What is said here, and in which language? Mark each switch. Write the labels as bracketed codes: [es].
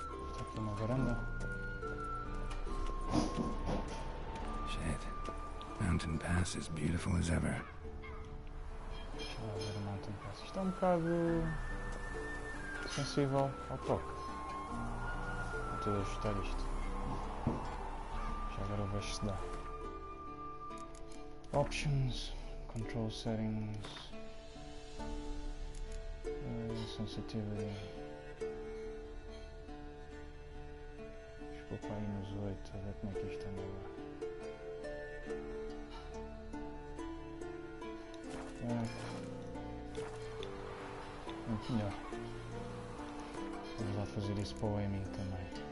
[pt] Está aqui uma varanda. [en] Shit. Mountain Pass is beautiful as ever. [pt] Deixa lá ver o Mountain Pass. Isto é um bocado sensível ao toque. Vou ter de ajustar isto. Já agora vejo se dá. [en] Options, control settings, sensitivity. [pt] Desculpa aí nos 8, a ver como é que isto anda agora. Muito melhor. Vamos lá fazer isso para o aiming também.